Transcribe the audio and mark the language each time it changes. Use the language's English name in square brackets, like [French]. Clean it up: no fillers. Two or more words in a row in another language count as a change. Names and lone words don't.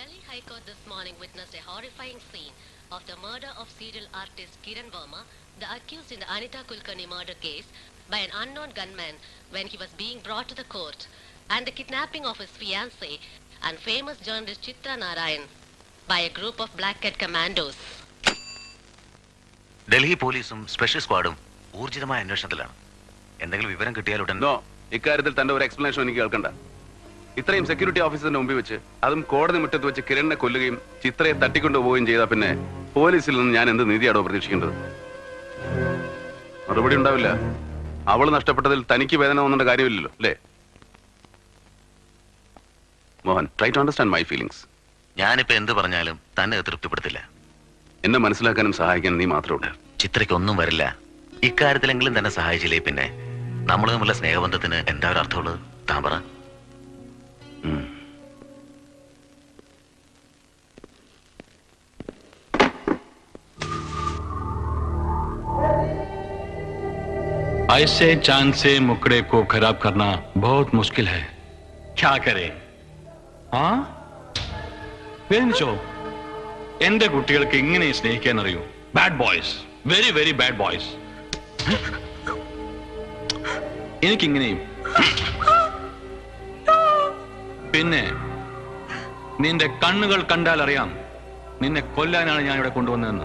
[English] High Court this morning witnessed a horrifying scene of the murder of serial artist Kiran Verma, the accused in the Anita Kulkarni murder case, by an unknown gunman when he was being brought to the court, and the kidnapping of his fiancée and famous journalist Chitra Narayan by a group of Black Cat commandos. [Malayalam] ഡൽഹി പോലീസും സ്പെഷ്യൽ സ്ക്വാഡും ഊർജിതമായ അന്വേഷണത്തിലാണ്. എന്തെങ്കിലും വിവരം കിട്ടിയാലുടൻ ഇക്കാര്യത്തിൽ തന്റെ ഒരു എക്സ്പ്ലനേഷൻ എനിക്ക് കേൾക്കണ്ട. ഇത്രയും സെക്യൂരിറ്റി ഓഫീസറിന്റെ മുമ്പിൽ വെച്ച്, അതും കോടതി മുറ്റത്ത് വെച്ച് കിരണിനെ കൊല്ലുകയും ചിത്രയെ തട്ടിക്കൊണ്ടുപോവുകയും ചെയ്താൽ പിന്നെ പോലീസിൽ നിന്ന് ഞാൻ എന്ത് നീതിയാണോ പ്രതീക്ഷിക്കേണ്ടത്? മറുപടി ഉണ്ടാവില്ല. അവള് നഷ്ടപ്പെട്ടതിൽ തനിക്ക് വേദന തോന്നേണ്ട കാര്യമില്ലല്ലോ, അല്ലേ? [English] മോഹൻ, try to understand my feelings. [Malayalam] ഞാനിപ്പോ എന്ത് പറഞ്ഞാലും തന്നെ തൃപ്തിപ്പെടുത്തില്ല. എന്നെ മനസ്സിലാക്കാനും സഹായിക്കാനും നീ മാത്രമേ ഉള്ളൂ. ചിത്രയ്ക്കൊന്നും വരില്ല. ഇക്കാര്യത്തിലെങ്കിലും തന്നെ സഹായിച്ചില്ലേ പിന്നെ നമ്മൾ തമ്മിലുള്ള സ്നേഹബന്ധത്തിന് എന്താ ഒരു അർത്ഥമുള്ളത്? താൻ പറ. [Hindi] ऐसे चांद से मुकड़े को खराब करना बहुत मुश्किल है. क्या करे? हाँ, [Malayalam] എന്റെ കുട്ടികൾക്ക് ഇങ്ങനെ സ്നേഹിക്കാൻ അറിയൂ. [English] bad boys, very very bad boys. എനിക്കിങ്ങനെയും. [Malayalam] പിന്നെ നിന്റെ കണ്ണുകൾ കണ്ടാൽ അറിയാം നിന്നെ കൊല്ലാനാണ് ഞാൻ ഇവിടെ കൊണ്ടുവന്നതെന്ന്.